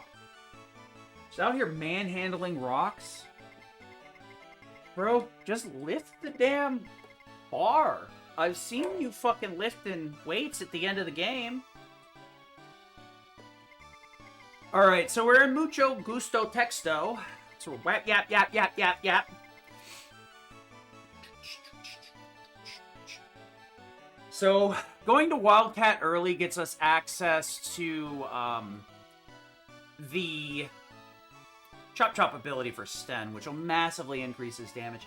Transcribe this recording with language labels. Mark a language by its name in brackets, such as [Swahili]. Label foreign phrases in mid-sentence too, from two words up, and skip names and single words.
[English] She's out here manhandling rocks. Bro, just lift the damn bar. I've seen you fucking lifting weights at the end of the game. Alright, so we're in Mucho Gusto Texto. So we're whap, yap, yap, yap, yap, yap. So, going to Wildcat early gets us access to, the Chop Chop ability for Sten, which will massively increase his damage.